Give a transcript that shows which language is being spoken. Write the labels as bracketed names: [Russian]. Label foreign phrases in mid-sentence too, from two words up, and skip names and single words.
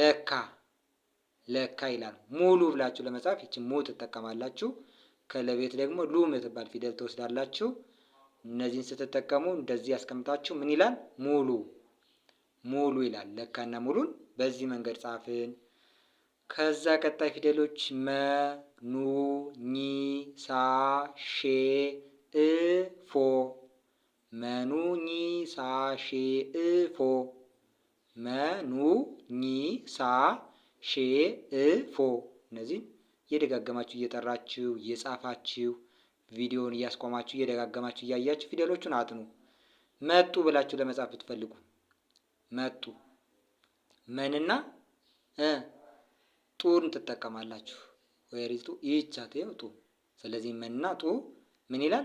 [Amharic] ለካ ይላል። ሙሉ ብላችሁ ለመጻፍ ይችን ሙ ትጠቀማላችሁ። ከለቤት ደግሞ ሉ የምትባል ፊደል ትወስዳላችሁ። እነዚህን ስትጠቀሙ እንደዚህ ያስቀምጣችሁ ምን ይላል? ሙሉ ይላል። ለካና ሙሉን በዚህ መንገድ ጻፍን። ከዛ ቀጣይ ፊደሎች መ ኑ ኝ ሳ ሼ እ ፎ መኑ ኝ ሳ ሼ እ ፎ መኑ ኝ ሳ ሼ እ ፎ እነዚህን እየደጋገማችሁ እየጠራችሁ እየጻፋችሁ ቪዲዮውን እያስቆማችሁ እየደጋገማችሁ እያያችሁ ፊደሎቹን አጥኑ። መጡ ብላችሁ ለመጻፍ ብትፈልጉ መጡ መንና ጡን ትጠቀማላችሁ። ወይሪቱ ይቻት ጡ። ስለዚህ መንና ጡ ምን ይላል?